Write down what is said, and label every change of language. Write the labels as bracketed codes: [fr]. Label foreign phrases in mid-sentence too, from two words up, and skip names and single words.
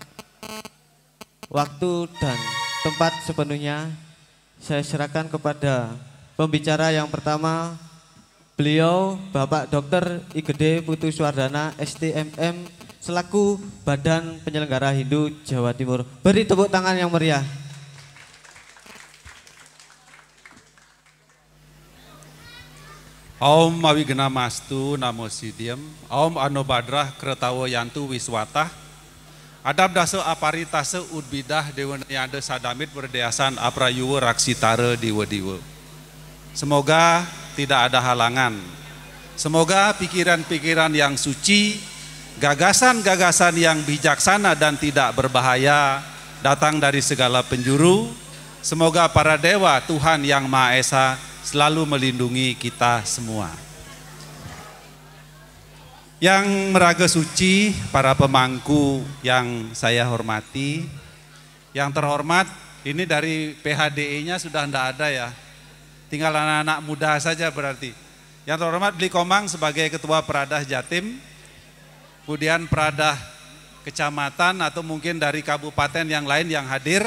[id] Waktu dan tempat sepenuhnya saya serahkan kepada pembicara yang pertama. Beliau Bapak Dr. Igede Putu Suwardana, STMM, selaku Badan Penyelenggara Hindu Jawa Timur. Beri tepuk tangan yang meriah. [sa] Om Mawigena Mastu Namo Siddhyam, Om Anobadrah Kretawo Yantu Wiswatah, Adab Dasa Aparitase Udbidah Dewanayanda Sadamit Berdeasan Aprayuwa Raksitara Diwa-diwa. [id] Semoga tidak ada halangan. Semoga pikiran-pikiran yang suci, gagasan-gagasan yang bijaksana dan tidak berbahaya datang dari segala penjuru. Semoga para dewa Tuhan Yang Maha Esa selalu melindungi kita semua. Yang meraga suci, para pemangku yang saya hormati, yang terhormat, ini dari PHDE-nya sudah tidak ada ya, tinggal anak-anak muda saja berarti. Yang terhormat Bli Komang sebagai Ketua Peradah Jatim, kemudian Peradah Kecamatan atau mungkin dari kabupaten yang lain yang hadir.